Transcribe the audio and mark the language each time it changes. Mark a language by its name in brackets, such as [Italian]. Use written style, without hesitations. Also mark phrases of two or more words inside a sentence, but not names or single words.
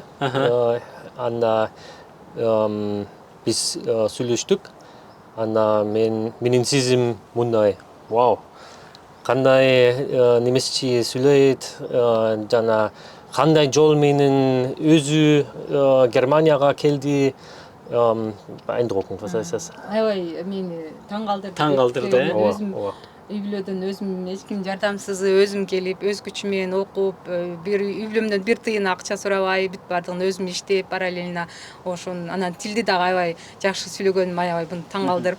[Kyrgyz] Анда биз сүйлөштүк. Анда менин сезим мындай. Вау. Кандай немисче сүйлөйт, жана кандай жол менен өзү Германияга келди. [German] Eindruckend, was heißt das? [Kyrgyz] Аябай мени таң калтырды. Таң калтырды, Өзүм үй бүлөдөн өзүм эч ким жардамсыз өзүм келип, өз күчүм менен окуп, бир үй бүлөмдөн бир тыйын акча сурабай, бүт бардыгын өзүм иштеп, параллельно ошон анан тилди дагы аябай жакшы сүйлөгөнүм аябай буну таң калтырып,